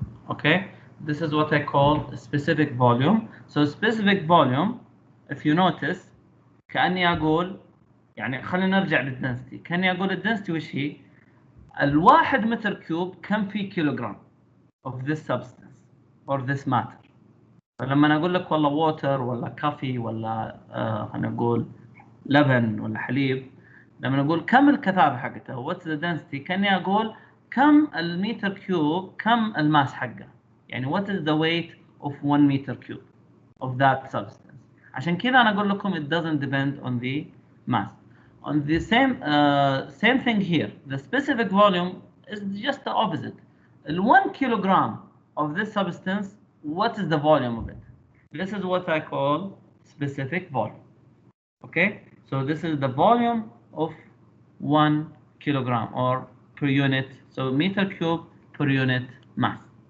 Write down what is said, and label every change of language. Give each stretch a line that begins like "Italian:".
English: Okay, this is what I call a specific volume. So specific volume, if you notice,
Arabic: كأني أقول يعني خلينا نرجع للدنسيتي. كأني أقول الدنسيتي وش هي؟ الواحد متر كيوب كم في كيلوغرام
English: of this substance or this matter.
Arabic: فلما أقول لك والله water ولا كافي ولا خلينا نقول لبن ولا حليب, لما نقول كم الكثافة حقته
English: what's the density,
Arabic: كأني أقول كم المتر كيوب كم الماس حقه, يعني
English: what is the weight of 1 meter cube of that substance.
Arabic: عشان كذا أنا أقول لكم
English: it doesn't depend on the mass. On the same thing here, the specific volume is just the opposite. 1 kilogram of this substance, what is the volume of it? This is what I call specific volume. Okay, so this is the volume of 1 kilogram or per unit, so meter cube per unit mass.